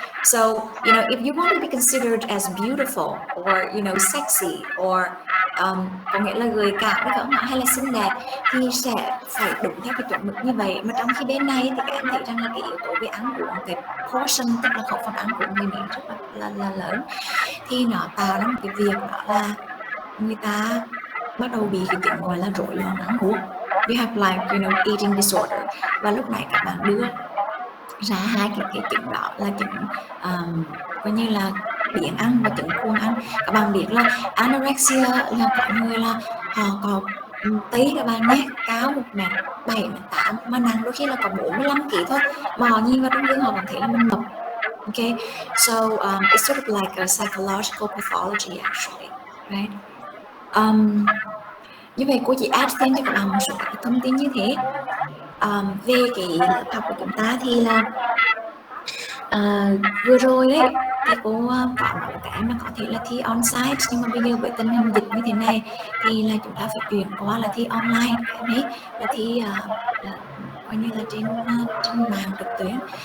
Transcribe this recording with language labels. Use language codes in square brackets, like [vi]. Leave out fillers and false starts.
[en] So, if you want to be considered as beautiful or, sexy or [vi] có nghĩa là gợi cảm hay không hay là xinh đẹp thì sẽ phải đúng theo cái chuẩn mực như vậy. Mà trong khi bên này thì các em thấy rằng là cái yếu tố về ăn uống, cái portion tức là khẩu phần ăn của người Mỹ rất là lớn, thì nó tạo ra một cái việc đó là người ta bắt đầu bị cái chứng gọi là rối loạn ăn uống. [en] You have like, eating disorder. [vi] Và lúc này các bạn đưa ra hai cái chứng đó là chứng coi như là biếng ăn và chứng cuồng ăn. Các bạn biết là anorexia là có người là họ có tí các bạn nhé, cao 1m7, 1m8 mà nặng đôi khi là có 45 kg thôi, mà họ nhìn vào trong gương họ vẫn thấy là mình mập. [en] Okay, so it's sort of like a psychological pathology actually, right? [vi] Như vậy cô chỉ add thêm cho các bạn một số các thông tin như thế. Về cái lớp học của chúng ta thì là vừa rồi đấy thì cô có nói các em là có thể là thi on-site, nhưng mà bây giờ với tình hình dịch như thế này thì là chúng ta phải chuyển qua là thi online các em ấy, là thi coi như là trên mạng trực tuyến.